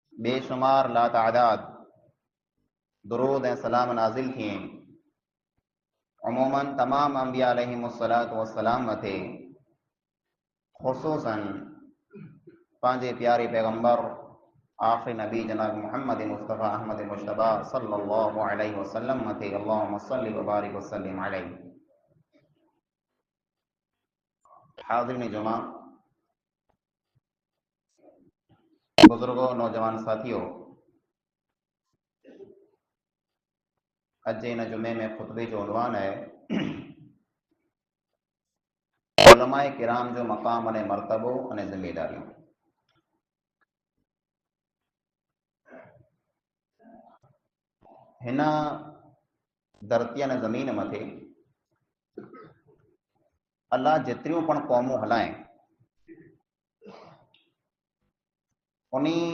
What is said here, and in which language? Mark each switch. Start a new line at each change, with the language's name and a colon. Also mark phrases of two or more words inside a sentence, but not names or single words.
Sindhi: बेशुमार लातादाद दुरूद ऐं सलाम नाज़िल थिए अमूमन तमाम अंबिया
Arabic: عليهم الصلاة والسلام
Sindhi: मथे, खुसूसन पंहिंजे प्यारे पैगंबर आखिरी नबी जनाब मोहम्मद मुस्तफ़ा अहमद मुश्तबा
Arabic: صلى الله عليه وسلم
Sindhi: मथे
Arabic: اللهم صل و بارك و سلم عليه.
Kachhi: हाज़िरीन जुमा, बुजुर्गों, नौजवान साथियों, अज इन जुमे में खुतबे जो उन्वान है उलमाए किराम जो मक़ाम अने मर्तबो अने ज़िम्मेदारियों। हिन धरती अने ज़मीन मथे अल्लाह जेतिरियूं पण क़ौमूं हलाए उन